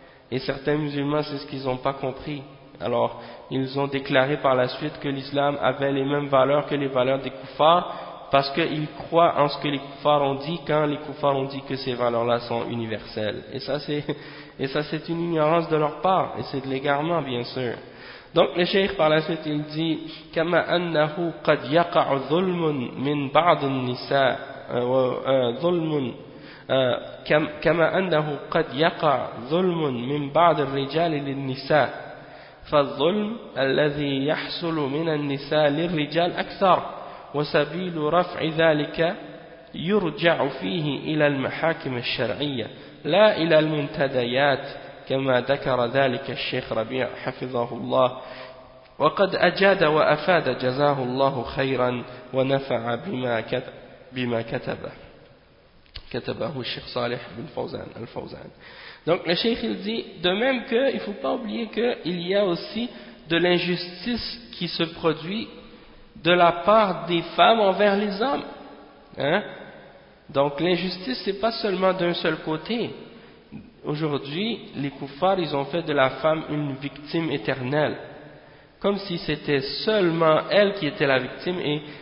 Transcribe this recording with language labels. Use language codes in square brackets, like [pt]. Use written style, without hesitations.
[fr] Et certains musulmans, c'est ce qu'ils n'ont pas compris. Alors, ils ont déclaré par la suite que l'islam avait les mêmes valeurs que les valeurs des kuffars, parce qu'ils croient en ce que les kuffars ont dit quand les kuffars ont dit que ces valeurs-là sont universelles. Et ça, c'est une ignorance de leur part, et c'est de l'égarement, bien sûr. Donc, le cheikh, par la suite, il dit « [ar] Kama annahu qad yaqa'u dhulmun min ba'dun nisa dhulmun » كما أنه قد يقع ظلم من بعض الرجال للنساء فالظلم الذي يحصل من النساء للرجال أكثر وسبيل رفع ذلك يرجع فيه إلى المحاكم الشرعية لا إلى المنتديات كما ذكر ذلك الشيخ ربيع حفظه الله وقد أجاد وأفاد جزاه الله خيرا ونفع بما كتبه Katabahu Sheikh Saleh bin Fawzan, Al-Fawzan. [fr] Donc le Sheikh il dit, de même qu'il ne faut pas oublier qu'il y a aussi de l'injustice qui se produit de la part des femmes envers les hommes. Hein? Donc l'injustice ce n'est pas seulement d'un seul côté. Aujourd'hui, les kuffars ils ont fait de la femme une victime éternelle. Comme si c'était seulement elle qui était la victime et